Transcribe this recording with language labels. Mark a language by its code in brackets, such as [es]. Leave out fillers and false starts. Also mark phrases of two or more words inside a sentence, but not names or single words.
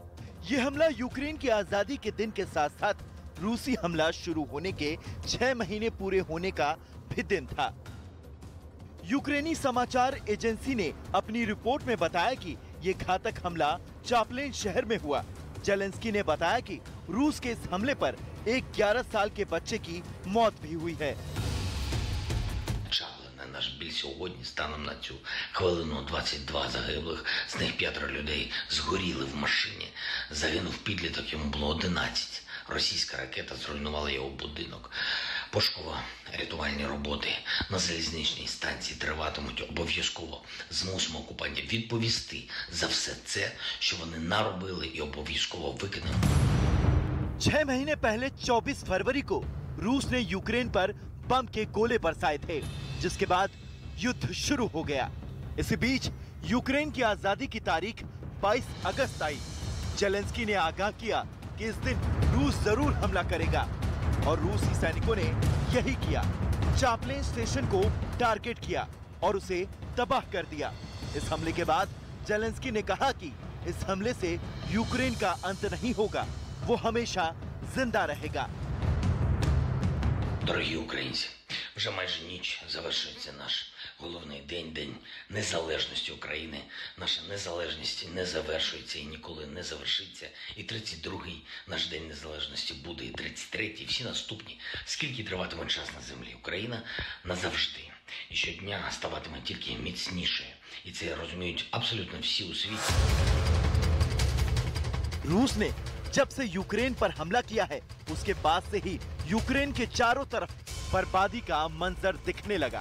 [hi] यह हमला यूक्रेन की आजादी के दिन के साथ साथ रूसी हमला शुरू होने के 6 महीने पूरे होने का भी दिन था। यूक्रेनी समाचार एजेंसी ने अपनी रिपोर्ट में बताया कि यह घातक हमला चापलिन शहर में हुआ। जेलेंस्की ने बताया कि रूस के इस हमले पर एक 11 साल के बच्चे की मौत भी हुई है। [uk] Наш біль сьогодні, станом на цю хвилину, 22 загиблих, з них 5 людей згоріли в машині. Загинув підліток, йому було 11. Російська ракета зруйнувала його будинок. Пошуково-рятувальні роботи на залізничній станції триватимуть обов'язково. Змусимо окупантів відповісти за все це, що вони наробили, і обов'язково викинемо. [hi] 6 महीने पहले 24 फरवरी को रूस ने यूक्रेन पर बम के गोले बरसाए थे, जिसके बाद युद्ध शुरू हो गया। इसी बीच यूक्रेन की आजादी की तारीख 22 अगस्त आई। जेलेंस्की ने आगाह किया कि इस दिन रूस जरूर हमला करेगा और रूसी सैनिकों ने यही किया। चापलिन स्टेशन को टारगेट किया और उसे तबाह कर दिया। इस हमले के बाद जेलेंस्की ने कहा कि इस हमले से यूक्रेन का अंत नहीं होगा, वो हमेशा जिंदा रहेगा। [uk] Дорогі українці, вже майже ніч завершується наш головний день незалежності України. Наша незалежність не завершується і ніколи не завершиться. І 32-й наш день незалежності буде, і 33-й, і всі наступні. Скільки триватиме час на землі, Україна назавжди. І щодня ставатиме тільки міцнішою. І це розуміють абсолютно всі у світі. [hi] रूस ने जब से यूक्रेन पर हमला किया है, उसके बाद से ही यूक्रेन के चारों तरफ बर्बादी का मंजर दिखने लगा।